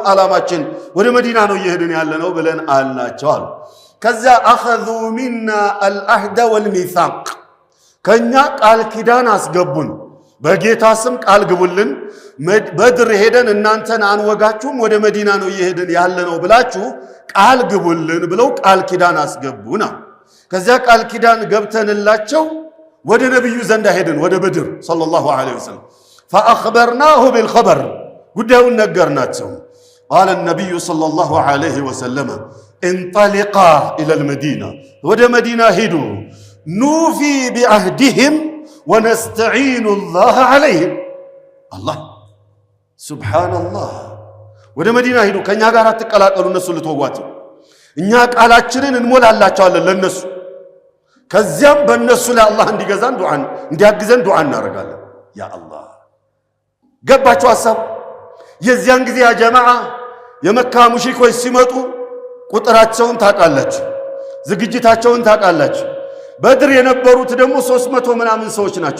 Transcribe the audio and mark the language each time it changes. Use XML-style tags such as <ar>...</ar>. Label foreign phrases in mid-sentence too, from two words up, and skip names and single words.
<am>ዓላማችን ወደ መዲና ነው እየሄድን ያለነው ብለን አልናቸው አሉ። ከዛ</am> <ar>أخذوا منا العهد والميثاق</ar> <am>ከኛ ቃል ኪዳን አስገቡን። በጌታ ስም ቃል ግቡልን፣ በድር ሄደን እናንተን አንወጋችሁም ወደ መዲና ነው እየሄድን ያለነው ብላችሁ ቃል ግቡልን ብለው ቃል ኪዳን አስገቡና ከዚያ ቃል ኪዳን ገብተንላቸው ወደ ነብዩ ዘንዳ ሄድን ወደ በድር</am> <ar>صلى الله عليه وسلم فأخبرناه بالخبر</ar> <am>ጉዳዩን ነገርናቸው። قال</am> <ar>النبي صلى الله عليه وسلم انطلقا إلى المدينة</ar> <am>ወደ መዲና ሄዱ</am> <ar>نوفي بعهدهم ونستعين الله عليهم الله سبحان الله</ar> <am>ወደ መዲና ሄዱ ከኛ ጋር አትቀላቀሉ እነሱ ልትወጓቸው እኛ ቃላችንን እንሞላላቸዋለን ለነሱ ከዚያም በእነሱ ላይ አላህ እንዲገዛን ዱዓን እንዲያግዘን ዱዓ እናደርጋለን።</am> <ar>يا الله</ar> <am>ገባችሁ ሐሳብ የዚያን ጊዜ ያ ጀማዓ የመካ ሙሽሪኮች ሲመጡ ቁጥራቸውን ታውቃላችሁ፣ ዝግጅታቸውን ታውቃላችሁ። በድር የነበሩት ደግሞ 300 ምናምን ሰዎች ናቸው።</am>